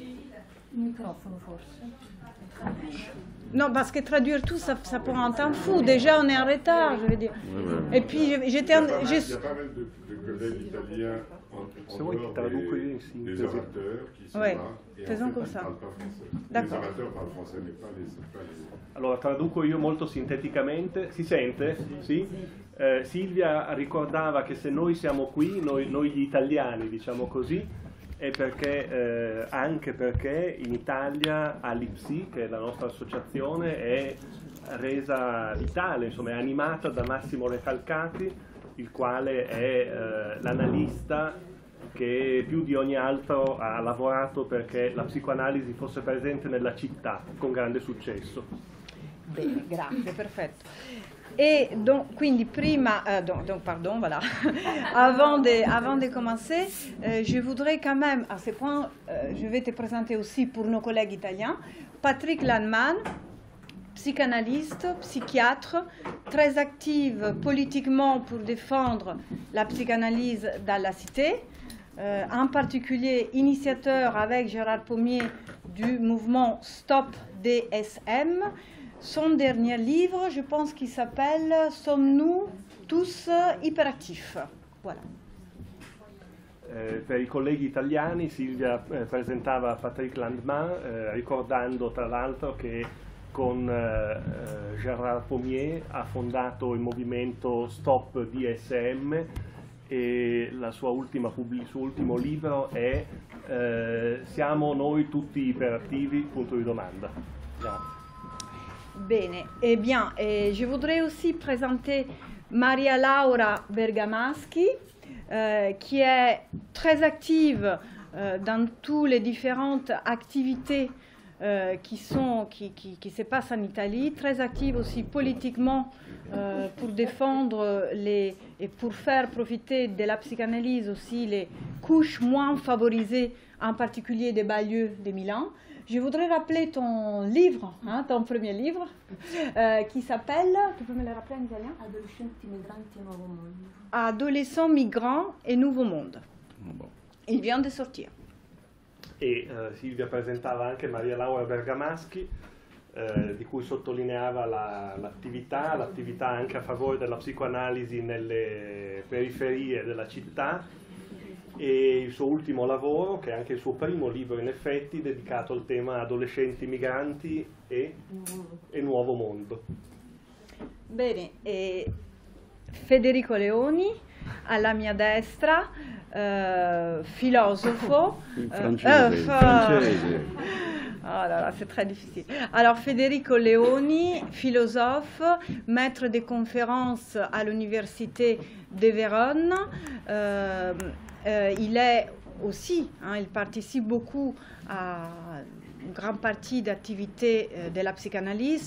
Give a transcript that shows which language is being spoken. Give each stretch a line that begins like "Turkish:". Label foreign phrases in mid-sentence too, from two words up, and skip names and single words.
French: Non, parce que traduire tout, ça prend un temps fou. Déjà, on est en retard, je veux dire. Et puis, j'étais... Il y a pas mal de collègues italiens en dehors des orateurs qui sont là et faisons en fait, comme ils ça. ne parlent pas français. D'accord. Les orateurs parlent français, mais pas les...
Italian: Allora, traduco io molto sinteticamente. Si sente? Sì? Silvia ricordava che se noi siamo qui, noi gli italiani, diciamo così, è perché, anche perché in Italia Alipsi, che è la nostra associazione, è resa vitale, insomma è animata da Massimo Recalcati, il quale è l'analista che più di ogni altro ha lavorato perché la psicoanalisi fosse presente nella città, con grande successo. Bene, grazie, perfetto.
French: Et donc,
Italian: quindi prima,
French: pardon, voilà, avant de commencer, je voudrais quand même, à ce point, je vais te présenter aussi pour nos collègues italiens, Patrick Landman, psychanalyste, psychiatre, très active politiquement pour défendre la psychanalyse dans la cité, en particulier initiateur avec Gérard Pommier du mouvement Stop DSM. Son dernier livre, je pense qu'il s'appelle « Sommes-nous tous hyperactifs ?» Voilà.
Italian: Per i colleghi italiani Silvia presentava Patrick Landman, ricordando tra l'altro che con Gérard Pommier ha fondato il movimento Stop DSM e il suo ultimo libro è Siamo noi tutti iperattivi? Punto di domanda. Grazie. Bene,
French: eh bien, je voudrais aussi présenter Maria Laura Bergamaschi, qui est très active dans toutes les différentes activités qui se passent en Italie, très active aussi politiquement pour défendre et pour faire profiter de la psychanalyse aussi les couches moins favorisées, en particulier des banlieues de Milan. Je voudrais rappeler ton livre, ton premier livre, qui s'appelle, tu peux me le rappeler en italien?
Italian: Adolescenti migranti e nuovo mondo.
French: Adolescents migrants et nouveau monde. Il vient de sortir.
Italian: E Silvia presentava anche Maria Laura Bergamaschi, di cui sottolineava l'attività anche a favore della psicoanalisi nelle periferie della città, e il suo ultimo lavoro, che è anche il suo primo libro in effetti, dedicato al tema adolescenti migranti e nuovo mondo. Bene, Federico Leoni, alla mia destra, filosofo. Francese.
French: Oh là là, c'est très difficile. Alors, Federico Leoni, philosophe, maître de conférences à l'université de Vérone. Il est aussi, il participe beaucoup à une grande partie d'activités de la psychanalyse,